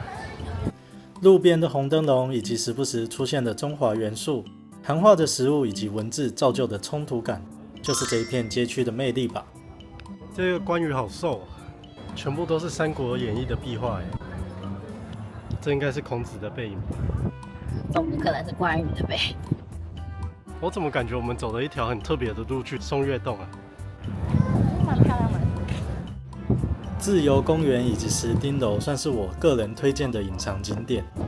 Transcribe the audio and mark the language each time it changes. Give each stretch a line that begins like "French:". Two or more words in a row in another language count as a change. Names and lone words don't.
Chinese: 路邊的紅燈籠以及時不時出現的中華元素，韓化的食物以及文字造就的衝突感，就是這一片街區的魅力吧。這個關羽好瘦，全部都是《三國演義》的壁畫，這應該是孔子的背影吧？總不可能是關羽的背影。我怎麼感覺我們走了一條很特別的路去松月洞啊？蠻漂亮的。自由公園以及石碇樓算是我個人推薦的隱藏景點。